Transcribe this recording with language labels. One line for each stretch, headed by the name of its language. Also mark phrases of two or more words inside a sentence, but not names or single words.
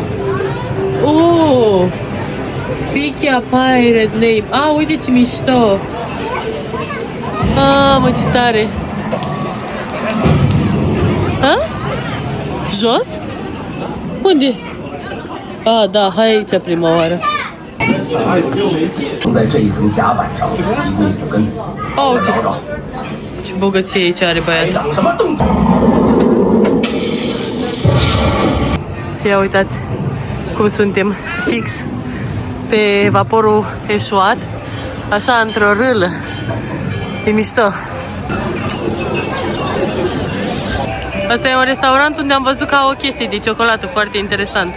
English: Oh! Pichia Pirate Name.
Romanian: Ah, uite ce mișto! Ah, mă, ce tare! Ha? Jos? Unde? Ah, da, hai aici prima oară.
Chinese: 在这一层甲板上一共5根， Oh, 找找，
Romanian: ce bogăție aici are
Chinese: 还
Romanian: băiatul.
Chinese: 长什么动静？
Romanian: Ia uitați cum suntem fix pe vaporul eșuat, așa într-o râlă. E mișto. Asta e un restaurant unde am văzut ca o chestie de ciocolată foarte interesantă.